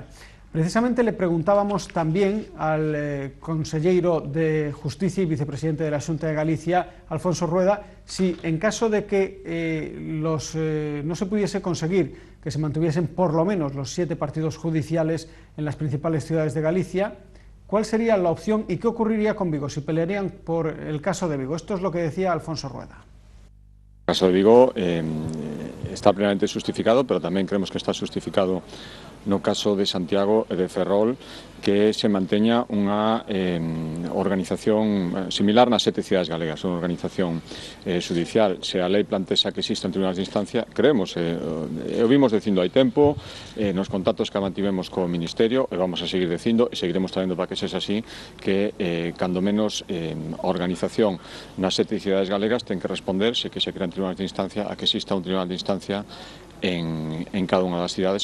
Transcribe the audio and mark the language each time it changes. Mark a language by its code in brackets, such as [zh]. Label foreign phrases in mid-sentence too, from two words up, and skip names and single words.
[es] Precisamente le preguntábamos también al conselleiro de Justicia y vicepresidente de la Xunta de Galicia, Alfonso Rueda, si en caso de que no se pudiese conseguir que se mantuviesen por lo menos los 7 partidos judiciales en las principales ciudades de Galicia, ¿cuál sería la opción y qué ocurriría con Vigo si pelearían por el caso de Vigo? Esto es lo que decía Alfonso Rueda. El caso de Vigo está plenamente justificado, [gl] pero tamén creemos que está justificado no caso de Santiago e de Ferrol, que se manteña unha organización similar nas 7 cidades galegas, unha organización judicial. Se a lei plantexa que exista un tribunal de instancia, creemos, o vimos dicindo hai tempo, nos contactos que mantivemos co Ministerio, e vamos a seguir dicindo, e seguiremos traendo para que sexa así, que cando menos a organización nas 7 cidades galegas ten que responder, se que se crean tribunales de instancia, a que exista un tribunal de instancia en cada unha das cidades.